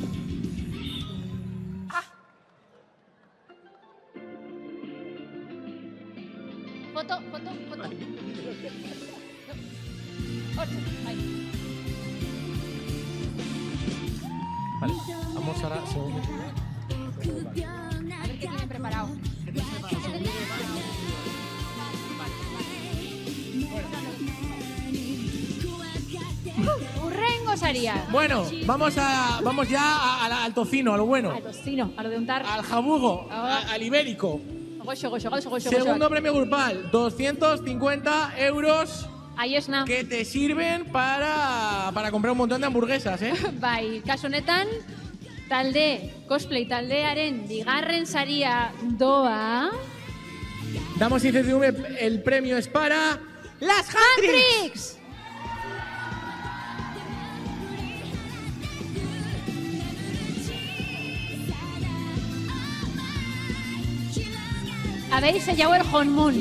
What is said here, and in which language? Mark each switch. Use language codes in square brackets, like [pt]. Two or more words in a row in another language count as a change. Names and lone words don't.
[es] Foto. Vale, vamos ahora segundo. A ver qué tienen preparado. [eu] Urrengo saria. [es] Bueno, vamos ya al tocino, a lo bueno. Al tocino, a lo de untar. Al jabugo, al ibérico. Goxo. Segundo premio grupal, 250 euros. Ahí esna. Que te sirven para comprar un montón de hamburguesas, ¿eh? [eu] Bai, kasu honetan, cosplay taldearen bigarren saria doa. [es] Damos incertidumbre, el premio es para... ¡Las Handtricks! Habéis sellado el Honmun.